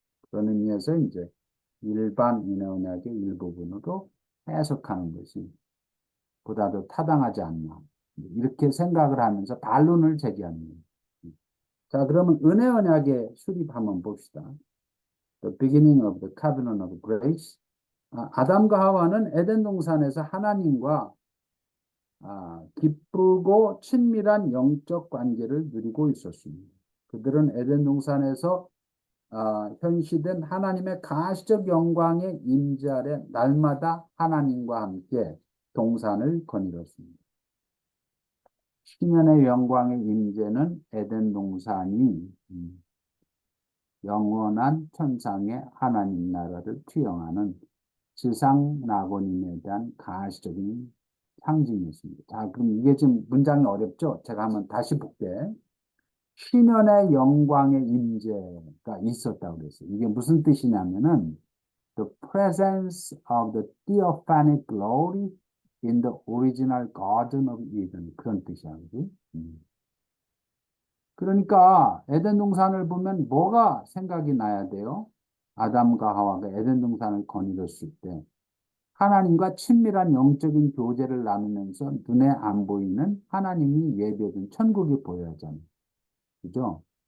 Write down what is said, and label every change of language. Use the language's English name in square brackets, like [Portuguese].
[Korean] 그런 의미에서 이제 일반 은혜 언약의 일부분으로 해석하는 것이 보다 더 타당하지 않나. 이렇게 생각을 하면서 반론을 제기합니다. 자, 그러면 은혜 언약의 수립 한번 봅시다. [English] The beginning of the covenant of grace. [Korean] 아담과 하와는 에덴 동산에서 하나님과 기쁘고 친밀한 영적 관계를 누리고 있었습니다. 그들은 에덴 동산에서 현시된 하나님의 가시적 영광의 임재 아래 날마다 하나님과 함께 동산을 거닐었습니다. 신년의 영광의 임재는 에덴 동산이 영원한 천상의 하나님 나라를 투영하는 지상 낙원임에 대한 가시적인 상징이었습니다. 자, 그럼 이게 지금 문장이 어렵죠? 제가 한번 다시 볼게. 신현의 영광의 임재가 있었다고 그랬어요. 이게 무슨 뜻이냐면은 [English] the presence of the theophanic glory in the original Garden of Eden [Korean] 그런 뜻이야, 그지? 그러니까 에덴 동산을 보면 뭐가 생각이 나야 돼요? 아담과 하와가 에덴 동산을 거닐었을 때 하나님과 친밀한 영적인 교제를 나누면서 눈에 안 보이는 하나님이 예배된 천국이 보여야 하잖아요. 그죠?